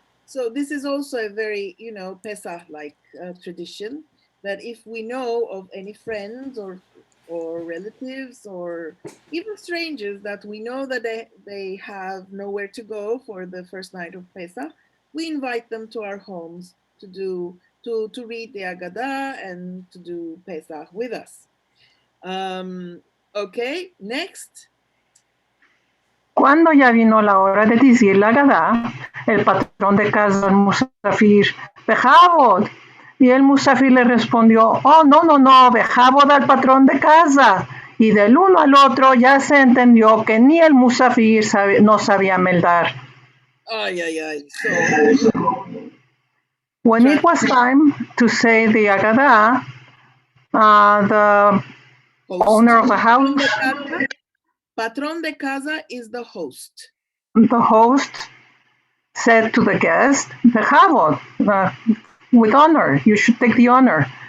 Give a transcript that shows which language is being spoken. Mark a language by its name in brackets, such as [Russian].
[English] So this is also a very, Pesach-like tradition, that if we know of any friends or relatives or even strangers that we know that they have nowhere to go for the first night of Pesach, we invite them to our homes to read the Haggadah and to do Pesach with us. Okay, next. [Ladino] Cuando ya vino la hora de decir la Gadá, el patrón de casa al musafir, Bejabod. Y el musafir le respondió, oh, no, Bejabod al patrón de casa. Y del uno al otro ya se entendió que ni el musafir no sabía meldar. [English] Ay. So, when it was time to say the Agadah, the owner of the house, [Ladino] Patrón de casa [English] is the host. The host said to the guest, Bechavod, with honor, you should take the honor.